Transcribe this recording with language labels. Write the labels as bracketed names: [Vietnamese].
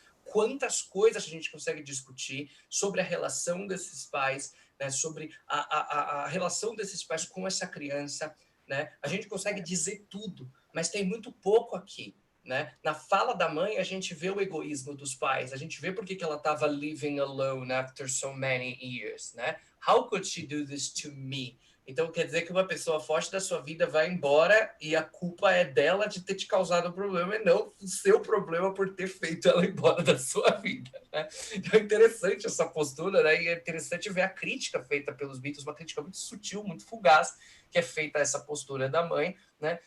[Portuguese] Quantas coisas a gente consegue discutir sobre a relação desses pais, né, sobre a relação desses pais com essa criança, né? A gente consegue dizer tudo, mas tem muito pouco aqui. Né? Na fala da mãe, a gente vê o egoísmo dos pais, a gente vê por que ela estava [English] living alone after so many years. [Portuguese] Né? [English] How could she do this to me? [Portuguese] Então, quer dizer que uma pessoa forte da sua vida vai embora e a culpa é dela de ter te causado o problema e não o seu problema por ter feito ela embora da sua vida. Né? Então, é interessante essa postura, né? E é interessante ver a crítica feita pelos Beatles, uma crítica muito sutil, muito fugaz, que é feita essa postura da mãe, né?